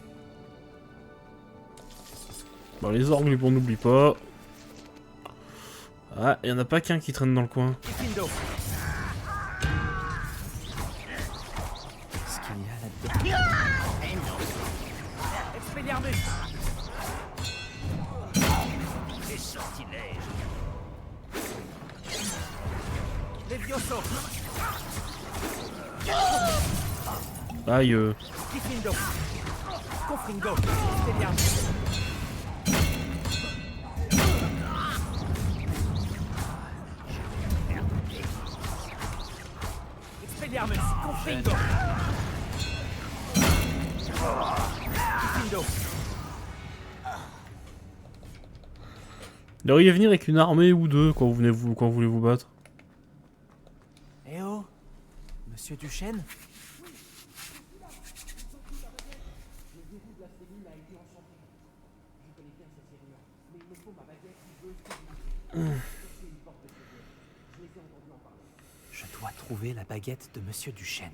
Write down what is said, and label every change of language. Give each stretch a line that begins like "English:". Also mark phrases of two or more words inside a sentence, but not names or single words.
French: Bon, les orgues, on n'oublie pas. Ah, il y en a pas qu'un qui traîne dans le coin. Tifindo. Qu'est-ce qu'il y a là-dedans? Expelliarmus. Les sortilèges Levioso. Aïe. Diffindo. Confringo. Expelliarmus. Expelliarmus. Confringo. Diffindo. Il devrait y venir avec une armée ou deux quand vous voulez vous battre. Eh oh, Monsieur Duchesne? Je dois trouver la baguette de Monsieur Duchesne.